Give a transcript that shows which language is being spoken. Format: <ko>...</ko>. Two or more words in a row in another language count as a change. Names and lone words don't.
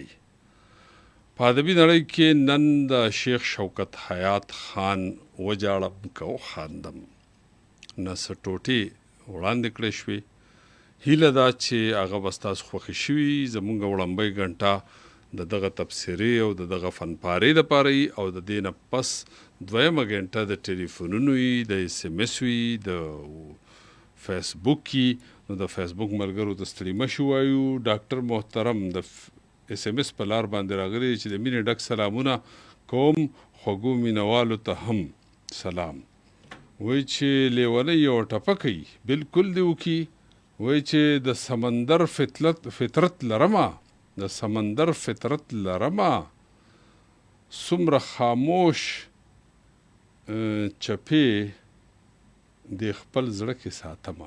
<ps>په ادبي نړۍ کې نن د شیخ شوکت حیات خان وجاړم که وخاندم نه څه ټوټې وړاندې کړې شوې. هیله ده چې هغه به ستاسو خوښې شوي. زموږ وړاندې غنټه د دغه تبصرې او د دغه فنپارې دپاره وي او د دې نه پس دویمه غنټه د ټلیفونونو وي، د اس ام اس وي، د فیسبوک وي. نو د فیسبوک ملګرو ته ستړي مه شو وایو. ډاکټر محترم د اس ام اس په لار باندې راغلی چې د مینې ډک سلامونه کوم. خوږو مینوالو ته هم سلام. وایي چې لیونۍ یو ټپه کوي بلکل دې وکړي. وایي چې د سمندر فطرت لرمه، د سمندر فطرت لرمه، څومره خاموش چپې د خپل زړه کې ساتمه.</ps>